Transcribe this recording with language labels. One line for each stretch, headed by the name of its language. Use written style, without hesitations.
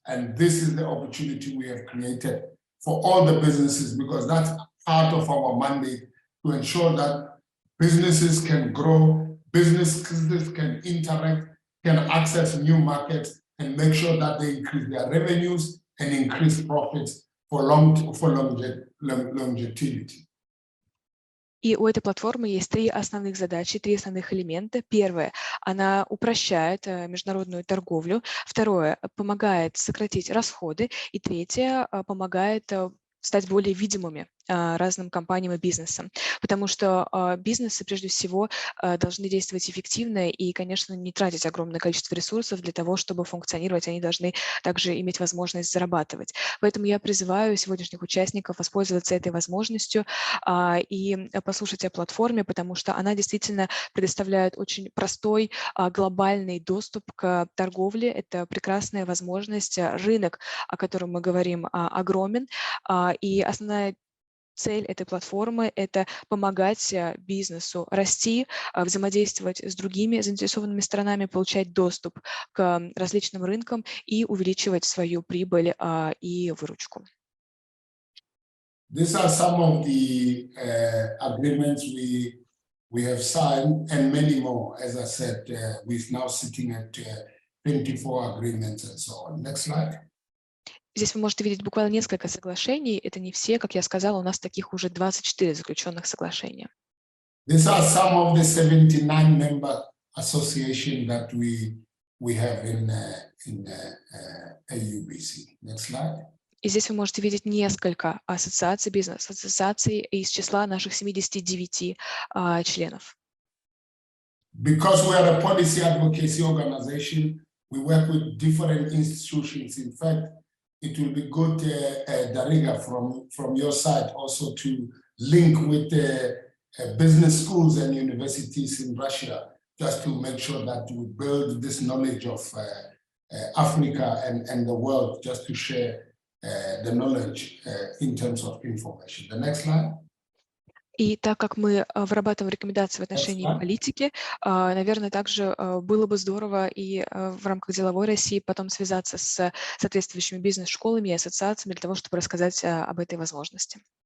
English: And this is the opportunity we have created for all the businesses, because that's part of our mandate to ensure that businesses can grow, businesses can interact, can access new markets, and make sure that they increase their revenues and increase profits for longevity.
Russian: И у этой платформы есть три основных задачи, три основных элемента. Первое, она упрощает международную торговлю. Второе, помогает сократить расходы. И третье, помогает стать более видимыми разным компаниям и бизнесам, потому что бизнесы прежде всего должны действовать эффективно и, конечно, не тратить огромное количество ресурсов для того, чтобы функционировать, они должны также иметь возможность зарабатывать. Поэтому я призываю сегодняшних участников воспользоваться этой возможностью и послушать о платформе, потому что она действительно предоставляет очень простой глобальный доступ к торговле. Это прекрасная возможность, рынок, о котором мы говорим, огромен, и основная цель этой платформы – это помогать бизнесу расти, взаимодействовать с другими заинтересованными сторонами, получать доступ к различным рынкам и увеличивать свою прибыль и выручку.
English: These are some of the agreements we have signed, and many more. As I said, we're now sitting at 24 agreements and so on. Next slide.
Russian: Здесь вы можете видеть буквально несколько соглашений. Это не все, как я сказала, у нас таких уже 24 заключенных соглашения.
English: These are some of the 79 member associations that we have in AUBC. Next slide.
Russian: И здесь вы можете видеть несколько ассоциаций, бизнес-ассоциаций из числа наших 79 членов.
English: Because we are a policy advocacy organization, we work with different institutions. In fact, it will be good, Dariga, from your side also to link with business schools and universities in Russia, just to make sure that we build this knowledge of Africa and the world, just to share the knowledge in terms of information. The next slide.
Russian: И так как мы вырабатываем рекомендации в отношении политики, наверное, также было бы здорово и в рамках деловой России потом связаться с соответствующими бизнес-школами и ассоциациями для того, чтобы рассказать об этой возможности.